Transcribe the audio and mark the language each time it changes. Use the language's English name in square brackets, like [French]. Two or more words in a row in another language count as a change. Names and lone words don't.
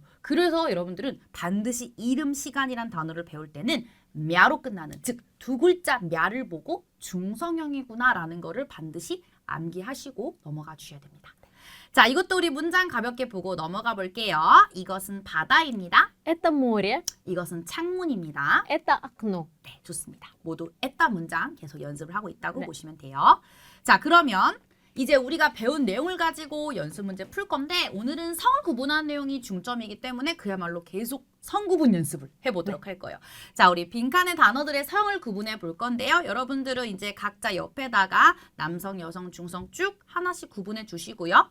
[Korean] 그래서 여러분들은 반드시 이름, 시간이란 단어를 배울 때는 мя로 끝나는 즉 두 글자 мя를 보고 중성형이구나라는 거를 반드시 암기하시고 넘어가 주셔야 됩니다. 자, 이것도 우리 문장 가볍게 보고 넘어가 볼게요. 이것은 바다입니다. [Russian] это море. [Korean] 이것은 창문입니다. [Russian] это окно. [Korean] 네, 좋습니다. 모두 에따 문장 계속 연습을 하고 있다고 네. 보시면 돼요. 자, 그러면 이제 우리가 배운 내용을 가지고 연습 문제 풀 건데 오늘은 성을 구분하는 내용이 중점이기 때문에 그야말로 계속 성 구분 연습을 해보도록 할 거예요. 자, 우리 빈칸의 단어들의 성을 구분해 볼 건데요. 여러분들은 이제 각자 옆에다가 남성, 여성, 중성 쭉 하나씩 구분해 주시고요.